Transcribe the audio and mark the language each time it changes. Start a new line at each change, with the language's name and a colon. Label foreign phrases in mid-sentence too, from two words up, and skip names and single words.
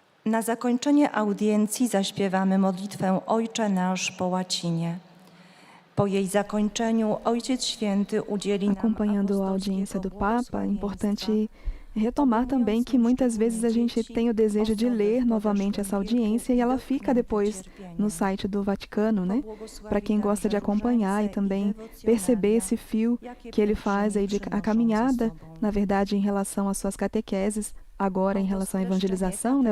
Polish: Na zakończenie audiencji zaśpiewamy modlitwę Ojcze Nasz po łacinie. Po jej zakończeniu Ojciec Święty udzieli nam
Portuguese: Acompanhando a audiência do Papa, é
Polish: błogosławieństwa.
Portuguese: importante retomar também que muitas vezes a gente tem o desejo de ler novamente essa audiência e ela fica depois no site do Vaticano, né? Para quem gosta de acompanhar e também perceber esse fio que ele faz aí de a caminhada, na verdade, em relação às suas catequeses, agora em relação à evangelização, né?